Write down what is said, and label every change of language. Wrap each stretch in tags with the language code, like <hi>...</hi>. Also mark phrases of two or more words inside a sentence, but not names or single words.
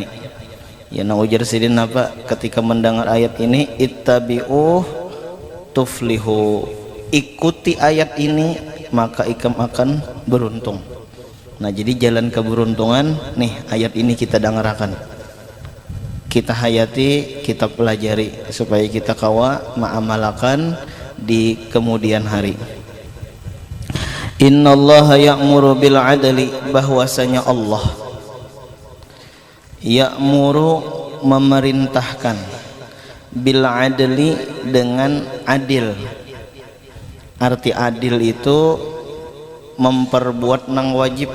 <bjn>Ya, nah ujar sidin apa ketika mendengar ayat ini,</bjn> <ar>ittabi'uh tuflihu,</ar> <bjn>ikuti ayat ini maka ikam akan beruntung. Nah, jadi jalan keberuntungan nih ayat ini kita dengarkan, kita hayati, kita pelajari supaya kita kawa ma'amalakan di kemudian hari.</bjn> <ar>Innallaha ya'muru bil adli,</ar> <id>bahwasanya Allah ya'muru memerintahkan,</id> <ar>bil adli</ar> <id>dengan adil.</id> <bjn>Arti adil itu memperbuat nang wajib.</bjn>